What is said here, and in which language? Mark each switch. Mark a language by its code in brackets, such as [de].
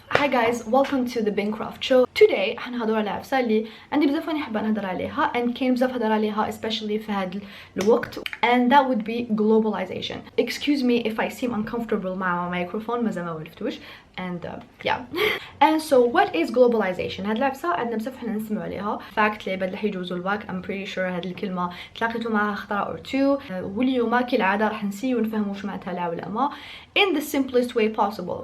[en] Hi guys, welcome to the Bencroft show. [ar] Today حنهضروا على عفسة اللي عندي بزاف نحب نهضر عليها and كاين بزاف هضر عليها especially في هذا الوقت, [en] and that would be globalization. Excuse me if I seem uncomfortable مع microphone, [ar] مازال ما ولفتوش. [en] And yeah. And so what is globalization? [ar] هاد العفسة عندنا بزاف حنا نسمعوا عليها. fact العباد اللي حيجوزوا الباك [en] I'm pretty sure [ar] هاد الكلمة تلاقيتوا معها خطرة [en] or two. [ar] واليوم كالعادة راح نسيو نفهموا واش معناتها العولمة [en] in the simplest way possible.